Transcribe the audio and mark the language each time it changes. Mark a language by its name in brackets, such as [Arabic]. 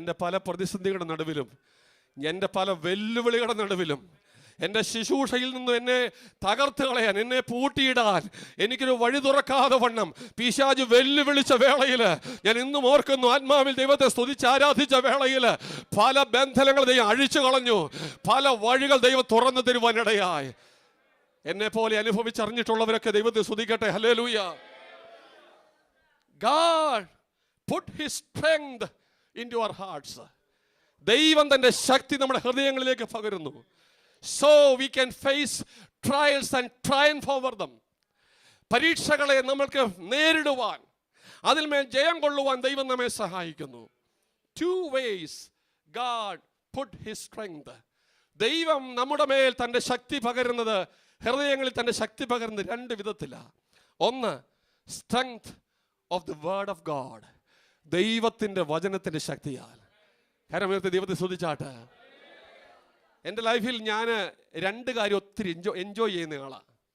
[Malayalam] എൻ്റെ പല പ്രതിസന്ധികളുടെ നടുവിലും, എൻ്റെ പല വെല്ലുവിളികളുടെ നടുവിലും, എൻ്റെ ശുശ്രൂഷയിൽ നിന്നും എന്നെ തകർത്ത് കളയാൻ, എന്നെ പൂട്ടിയിടാൻ എനിക്കൊരു വഴി തുറക്കാതെ വണ്ണം പിശാച് വെല്ലുവിളിച്ച വേളയിൽ ഞാൻ ഇന്നും ഓർക്കുന്നു. ആത്മാവിൽ ദൈവത്തെ സ്തുതിച്ച് ആരാധിച്ച വേളയിൽ പല ബന്ധനങ്ങൾ ദൈവം അഴിച്ചു കളഞ്ഞു, പല വഴികൾ ദൈവം തുറന്നു തരുവാനിടയായി. എന്നെ പോലെ അനുഭവിച്ചറിഞ്ഞിട്ടുള്ളവരൊക്കെ ദൈവത്തെ സ്തുതിക്കട്ടെ. Hallelujah. [English] God put his strength into our hearts. [Malayalam] ദൈവം തന്റെ ശക്തി നമ്മുടെ ഹൃദയങ്ങളിലേക്ക് പകരുന്നു. [English] So we can face trials and triumph over them. [Malayalam] പരീക്ഷകളെ നമ്മൾക്ക് നേരിടുവാൻ, അതിൽ മേൽ ജയം കൊള്ളുവാൻ ദൈവം നമ്മെ സഹായിക്കുന്നു. [English] 2 ways God put his strength. [Malayalam] ദൈവം നമ്മുടെ മേൽ തന്റെ ശക്തി പകരുന്നത്, ഹൃദയങ്ങളിൽ തന്റെ ശക്തി പകരുന്നത് 2 വിധത്തിലാണ്. [English] ഒന്ന്, strength of the word of God, [Malayalam] ദൈവത്തിന്റെ വചനത്തിന്റെ ശക്തിയാൽ. കരമുയർത്തി ദൈവത്തെ സ്തുതിച്ചാട്ടെ. എൻ്റെ ലൈഫിൽ ഞാൻ 2 കാര്യം ഒത്തിരി എൻജോയ് ചെയ്യുന്ന ആളാണ്.